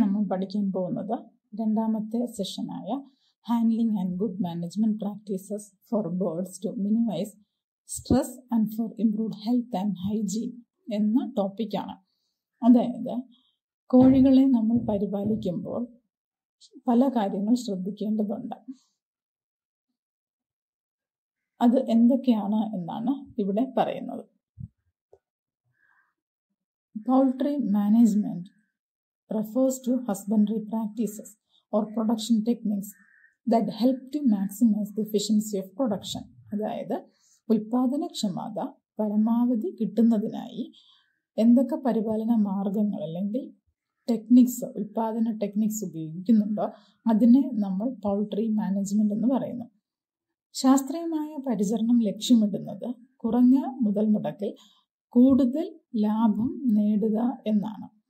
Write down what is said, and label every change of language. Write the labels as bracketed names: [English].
[Malayalam] പഠിക്കാൻ പോകുന്നത് രണ്ടാമത്തെ സെഷനായ [English] handling and good management practices for birds to minimise stress and for improved health and hygiene [Malayalam] എന്ന ടോപ്പിക്കാണ്. അതായത് കോഴികളെ നമ്മൾ പരിപാലിക്കുമ്പോൾ പല കാര്യങ്ങൾ ശ്രദ്ധിക്കേണ്ടതുണ്ട്. അത് എന്തൊക്കെയാണ് എന്നാണ് ഇവിടെ പറയുന്നത്. [English] Poultry management refers to husbandry practices or production techniques that help to maximize the efficiency of production. [Malayalam] അതായത് ഉൽപാദനക്ഷമത പരമാവധി കിട്ടുന്നതിനായി എന്തൊക്കെ പരിപാലന മാർഗങ്ങൾ അല്ലെങ്കിൽ ടെക്നിക്സ്, ഉൽപാദന ടെക്നിക്സ് ഉപയോഗിക്കുന്നുണ്ടോ അതിനെ നമ്മൾ പൗൾട്രി മാനേജ്മെന്റ് എന്ന് പറയുന്നു. ശാസ്ത്രീയമായ പരിചരണം ലക്ഷ്യമിടുന്നത് കുറഞ്ഞ മുതൽ മുടക്കിൽ കൂടുതൽ ലാഭം നേടുക എന്നാണ്.